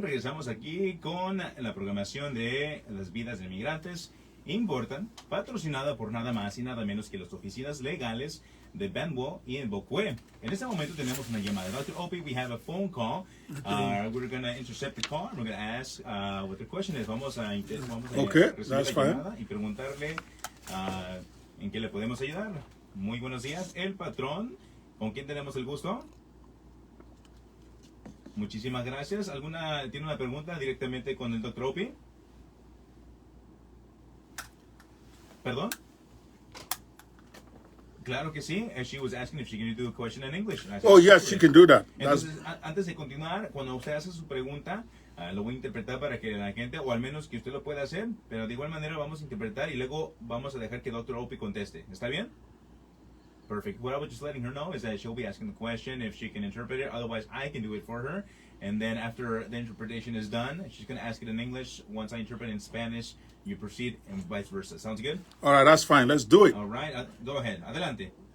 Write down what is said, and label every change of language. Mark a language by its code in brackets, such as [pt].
[es] Regresamos aquí con la programación de las vidas de migrantes importan, patrocinada por nada más y nada menos que las oficinas legales de Banwo y en Bokwe. En este momento tenemos una llamada. [en] Dr. Ope, we have a phone call. We're going to intercept the call. We're going to ask what the question is. [es] Vamos a [en] Okay, [es] recibir [en] that's [es] la [en] fine. [es] llamada y preguntarle en qué le podemos ayudar. Muy buenos días. El patrón, ¿con quién tenemos el gusto? Muchísimas gracias. ¿Tiene una pregunta directamente con el Dr. Ope? ¿Perdón? Claro que sí. [en] She was asking if she can do a question in English. Oh, yes, she can do that. That's, [es] Entonces, antes de continuar, cuando usted hace su pregunta, lo voy a interpretar para que la gente, o al menos que usted lo pueda hacer, pero de igual manera vamos a interpretar y luego vamos a dejar que Dr. Ope conteste. ¿Está bien? Perfect. [en] What I was just letting her know is that she'll be asking the question if she can interpret it. Otherwise, I can do it for her. And then after the interpretation is done, she's going to ask it in English. Once I interpret in Spanish, you proceed and vice versa. Sounds good? all right, that's fine. Let's do it. All right. Go ahead. Adelante.